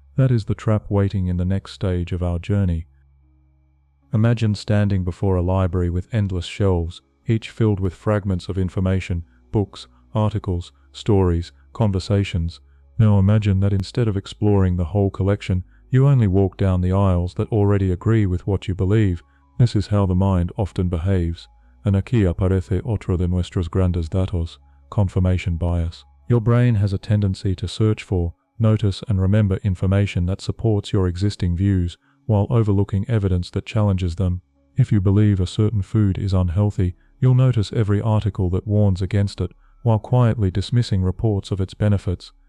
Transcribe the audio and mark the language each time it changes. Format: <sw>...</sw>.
<en>That is the trap waiting in the next stage of our journey. Imagine standing before a library with endless shelves, each filled with fragments of information, books, articles, stories, conversations. Now imagine that instead of exploring the whole collection, you only walk down the aisles that already agree with what you believe. This is how the mind often behaves.</en> <es>And aquí aparece otro de nuestros grandes datos, confirmation bias.</es> <en>Your brain has a tendency to search for, notice, and remember information that supports your existing views, while overlooking evidence that challenges them. If you believe a certain food is unhealthy, you'll notice every article that warns against it, while quietly dismissing reports of its benefits.</en>